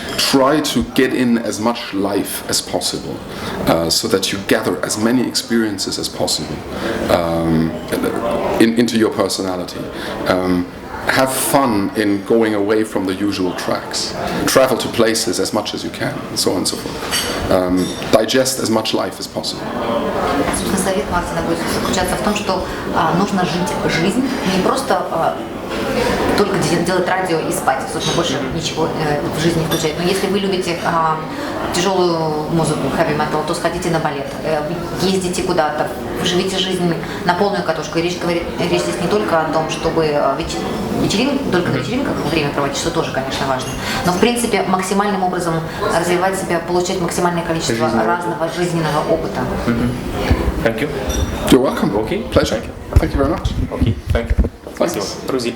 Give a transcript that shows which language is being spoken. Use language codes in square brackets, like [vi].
[en] Try to get in as much life as possible, so that you gather as many experiences as possible into your personality. Have fun in going away from the usual tracks. Travel to places as much as you can, and so on and so forth. Digest as much life as possible. [ru] Совет Мартина будет заключаться в том, что нужно жить жизнь, не просто только делать радио и спать, собственно, больше ничего в жизни не включать. Но если вы любите тяжелую музыку, heavy metal, то сходите на балет, ездите куда-то, живите жизнь на полную катушку. И речь здесь не только о том, чтобы только на вечеринках время проводить, что тоже, конечно, важно, но, в принципе, максимальным образом развивать себя, получать максимальное количество разного жизненного опыта. [en] Thank you. You're welcome. Okay. Pleasure. Thank you very much. Okay. Thank you. [ru] Спасибо. [en] Рузиль.